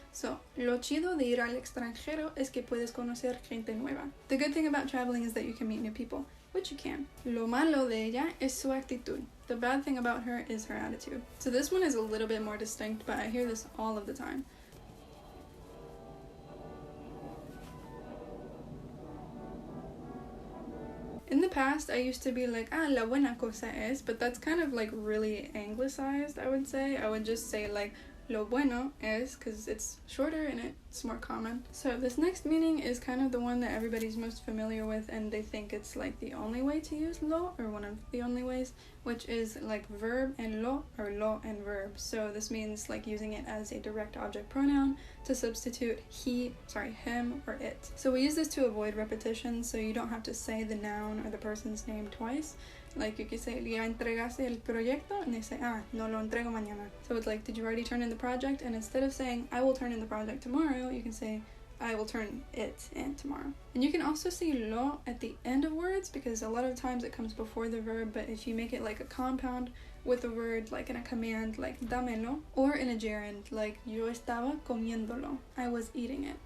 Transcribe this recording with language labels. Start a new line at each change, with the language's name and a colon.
Spanish: So, lo chido de ir al extranjero es que puedes conocer gente nueva.
English: The good thing about traveling is that you can meet new people, which you can.
Spanish: Lo malo de ella es su actitud.
English: The bad thing about her is her attitude. So this one is a little bit more distinct, but I hear this all of the time. In the past, I used to be like,
Spanish: la buena cosa es,
English: but that's kind of really anglicized, I would say. I would just say
Spanish: lo bueno es,
English: because it's shorter and it's more common. So this next meaning is kind of the one that everybody's most familiar with, and they think it's the only way to use lo, or one of the only ways, which is verb and lo, or lo and verb. So this means using it as a direct object pronoun to substitute him or it. So we use this to avoid repetition, so you don't have to say the noun or the person's name twice. You could say,
Spanish: ¿ya entregaste el proyecto?
English: And they say,
Spanish: no lo entrego mañana.
English: So it's did you already turn in the project? And instead of saying, I will turn in the project tomorrow, you can say, I will turn it in tomorrow. And you can also see lo at the end of words, because a lot of times it comes before the verb, but if you make it a compound with a word, in a command, dámelo, or in a gerund,
Spanish: yo estaba comiéndolo,
English: I was eating it.